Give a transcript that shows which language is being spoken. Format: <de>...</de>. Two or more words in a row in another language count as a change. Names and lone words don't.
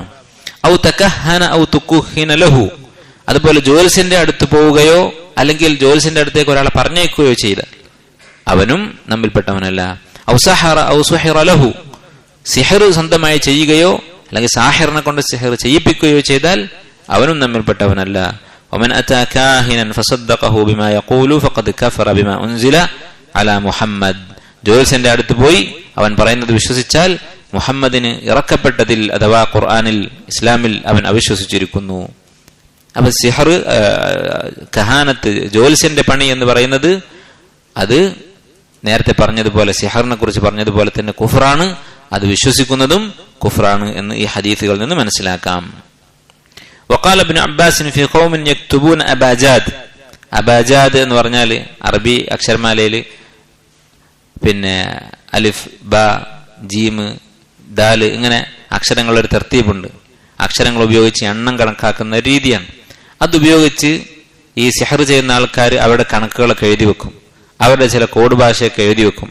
<ar>أو تكهن أو تكهن له,</ar> <ml>അതുപോലെ ജ്യോത്സ്യന്റെ അടുത്ത് പോവുകയോ അല്ലെങ്കിൽ ജ്യോത്സ്യന്റെ അടുത്തേക്ക് ഒരാളെ പറഞ്ഞേക്കുകയോ ചെയ്താൽ അവനും നമ്മിൽപ്പെട്ടവനല്ല.</ml> <ar>أو سحر أو سحر له,</ar> <ml>സിഹർ സ്വന്തമായി ചെയ്യുകയോ അല്ലെങ്കിൽ സാഹിറിനെ കൊണ്ട് സിഹർ ചെയ്യിപ്പിക്കുകയോ ചെയ്താൽ അവനും നമ്മിൽപ്പെട്ടവനല്ല.</ml> <ar>ومن أتى كاهنا فصدقه بما يقول فقد كفر بما أنزل على محمد,</ar> <ml>ജ്യോത്സ്യന്റെ അടുത്ത് പോയി അവൻ പറയുന്നത് വിശ്വസിച്ചാൽ മുഹമ്മദിന് ഇറക്കപ്പെട്ടതിൽ അഥവാ ഖുർആനിൽ ഇസ്ലാമിൽ അവൻ അവിശ്വസിച്ചിരിക്കുന്നു. അപ്പൊ സിഹർ കഹാനത്ത് ജ്യോത്സ്യന്റെ പണി എന്ന് പറയുന്നത് അത് നേരത്തെ പറഞ്ഞതുപോലെ സിഹറിനെ കുറിച്ച് പറഞ്ഞതുപോലെ തന്നെ കുഫ്റാണ്, അത് വിശ്വസിക്കുന്നതും കുഫ്റാണ് എന്ന് ഈ ഹദീസുകളിൽ നിന്ന് മനസ്സിലാക്കാം.</ml> <ar>وقال ابن عباس في قوم يكتبون أباجاد,</ar> <ml>അബാജാദ് എന്ന് പറഞ്ഞാൽ അറബി അക്ഷരമാലയിൽ പിന്നെ അലിഫ് ബ ജീം ദാല് ഇങ്ങനെ അക്ഷരങ്ങളൊരു തർത്തീബുണ്ട്. അക്ഷരങ്ങൾ ഉപയോഗിച്ച് എണ്ണം കണക്കാക്കുന്ന രീതിയാണ്. അതുപയോഗിച്ച് ഈ സിഹർ ചെയ്യുന്ന ആൾക്കാർ അവരുടെ കണക്കുകളൊക്കെ എഴുതി വെക്കും, അവരുടെ ചില കോഡ് ഭാഷയൊക്കെ എഴുതി വെക്കും.</ml>